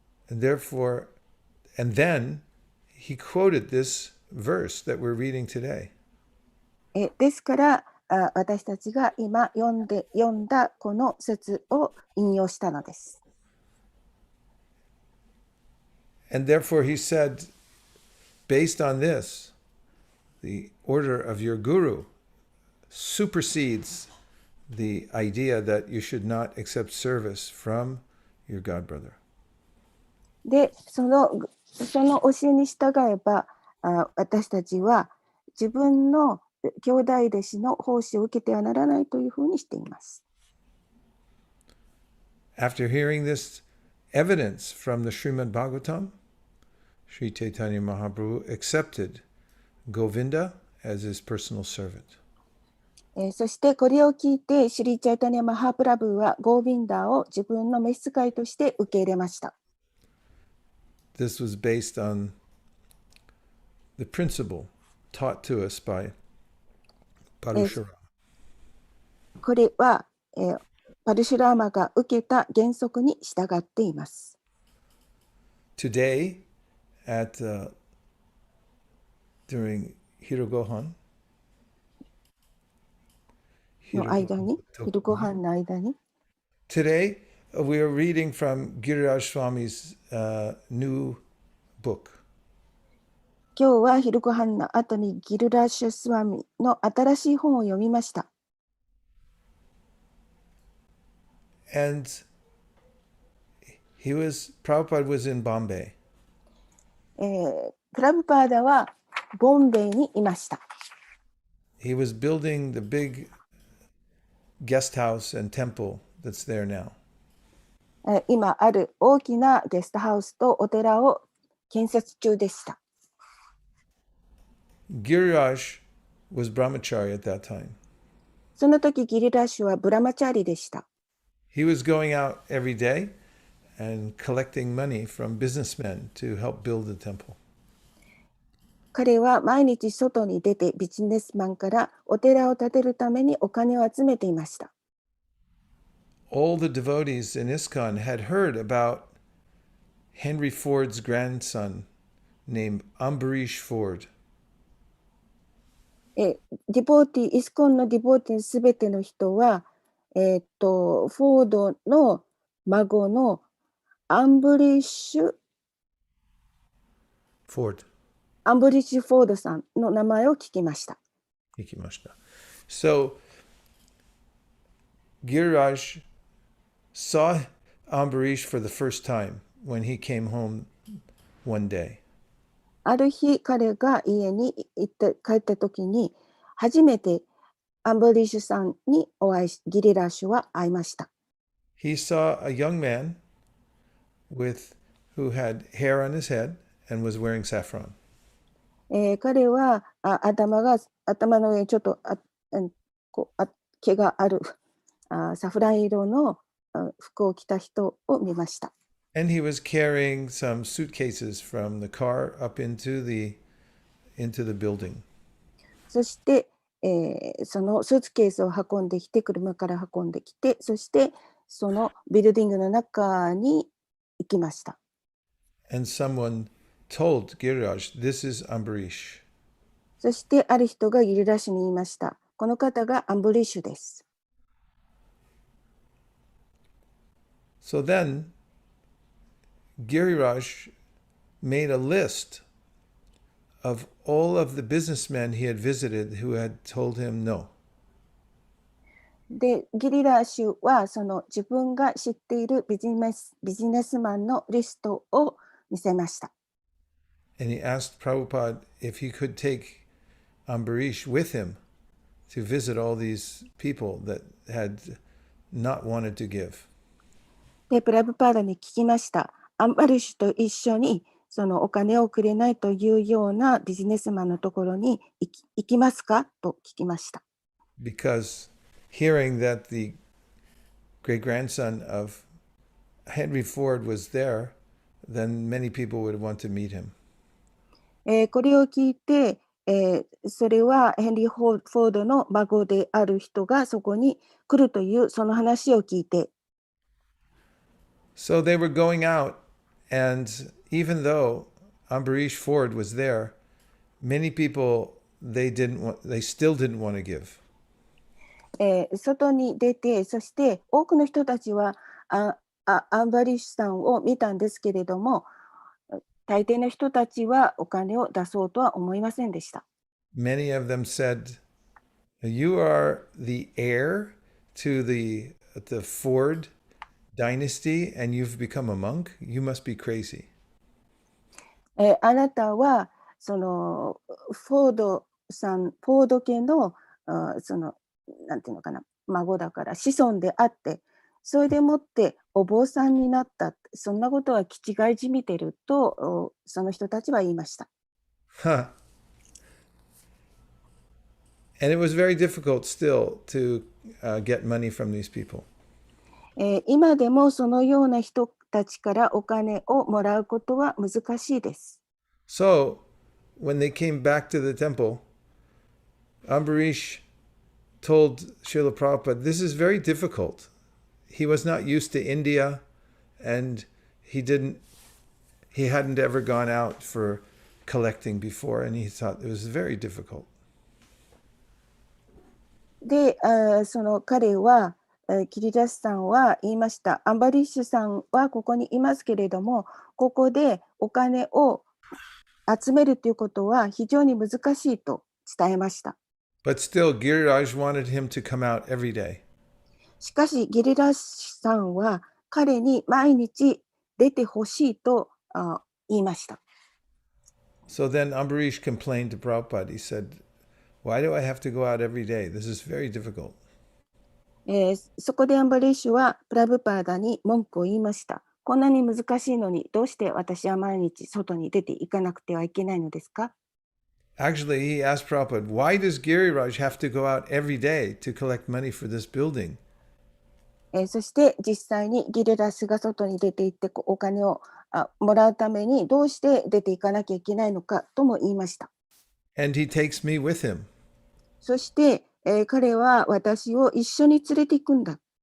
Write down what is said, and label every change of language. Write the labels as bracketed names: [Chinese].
[English] And then he quoted this verse that we're reading today. [Japanese] ですから私たちが今読んだこの説を引用したのです。 [English] And therefore he said, based on this, the order of your guru supersedes the idea that you should not accept service from your godbrother. [Japanese] で、その教えに従えば、私たちは自分の兄弟弟子の奉仕を受けてはならないというふうにしています。 [English] After hearing this evidence from the Srimad Bhagavatam, Sri Chaitanya Mahaprabhu accepted Govinda as his personal servant. [Japanese] そしてこれを聞いて、シリチャイタニア・マハプラブーはゴービンダーを自分の召使いとして受け入れました。 [English] This was based on the principle taught to us by Parashuram. [Japanese] これは、パルシュラーマが受けた原則に従っています。 [English] Today, during Hirogohan, [Japanese] の間に、昼ご飯の間に。 [English] Today, we are reading from Giriraj Swami's new book. [Japanese] 今日は昼ご飯の後にギルラーシュスワミの新しい本を読みました。 [English] And Prabhupada was in Bombay. [Japanese] プラブパーダはボンベイにいました。 [English] He was building the big guest house and temple that's there now. [Japanese] 今ある大きなゲストハウスとお寺を建設中でした。 [English] Giriraj was brahmachari at that time. [Japanese] その時ギリラッシュはブラマチャリでした。 [English] He was going out every day and collecting money from businessmen to help build the temple. [Japanese] 彼は毎日外に出てビジネスマンからお寺を建てるためにお金を集めていました。 [English] all the devotees in ISKCON had heard about Henry Ford's grandson named Ambarish Ford. [Japanese] ディボーティー、イスコンのディボーティーすべての人は、フォードの孫のアンブリッシュ・ [English] Ford. [Japanese] フォードさんの名前を聞きました。 [English] So Giriraj saw Ambarish for the first time when he came home one day. [Japanese] ある日、彼が家に帰った時に、初めてアンブリッシュさんにギリラッシュは会いました。 [English] He saw a young man who had hair on his head and was wearing saffron. [Japanese] 彼は頭の上にちょっと毛があるサフラン色の服を着た人を見ました。 [English] And he was carrying some suitcases from the car up into the building. [Japanese] そして、そのスーツケースを運んできて、車から運んできて、そしてそのビルディングの中に行きました。 [English] And someone told Giriraj, "This is Ambarish." [Japanese] そしてある人がギリラッシュに言いました。この方がアンブリッシュです。 [English] So then Giriraj made a list of all of the businessmen he had visited who had told him no. [Japanese] で、ギリラッシュはその自分が知っているビジネスマンのリストを見せました。 [English] And he asked Prabhupada if he could take Ambarish with him to visit all these people that had not wanted to give. [Japanese] で、プラブパーダに聞きました。アンバリッシュと一緒にそのお金をくれないというようなビジネスマンのところに行きますかと聞きました。 [English] Because hearing that the great-grandson of Henry Ford was there, then many people would want to meet him. [Japanese] これを聞いて、それはヘンリー・フォードの孫である人がそこに来るというその話を聞いて、 [English] So they were going out, and even though Ambarish Ford was there, many people they still didn't want to give. [Japanese] 外に出て、そして多くの人たちはアンバリッシュさんを見たんですけれども、大抵の人たちはお金を出そうとは思いませんでした。 [English] Many of them said, "You are the heir to the Ford dynasty, and you've become a monk. You must be crazy." [Japanese] あなたはそのフォード家のそのなんていうのかな、孫だから子孫であって、それでもってお坊さんになった、そんなことは気違いじみてるとその人たちは言いました。 Huh. [English] And it was very difficult still to get money from these people. [Japanese] 今でもそのような人たちからお金をもらうことは難しいです。 [English] So, when they came back to the temple, Ambarish told Srila Prabhupada, "This is very difficult." He was not used to India, and he hadn't ever gone out for collecting before, and he thought it was very difficult. [Japanese] で、その彼はキリラスさんは言いました。アンバリッシュさんはここにいますけれども、ここでお金を集めるということは非常に難しいと伝えました。 [English] But still, Giriraj wanted him to come out every day. [Japanese] しかし、ギリラスさんは彼に毎日出てほしいと言いました。 [English] So then Ambarish complained to Prabhupada. He said, "Why do I have to go out every day? This is very difficult." [Japanese] そこでアンバリッシュはプラブパーダに文句を言いました。こんなに難しいのにどうして私は毎日外に出ていかなくてはいけないのですか？ [English] Actually, he asked Prabhupada, "Why does Giriraj have to go out every day to collect money for this building?" [Japanese] そして実際にギリラスが外に出て行ってお金をもらうためにどうして出ていかなきゃいけないのかとも言いました。 [English] And he takes me with him. [Japanese] そして、彼は私を一緒に連れて行くんだ。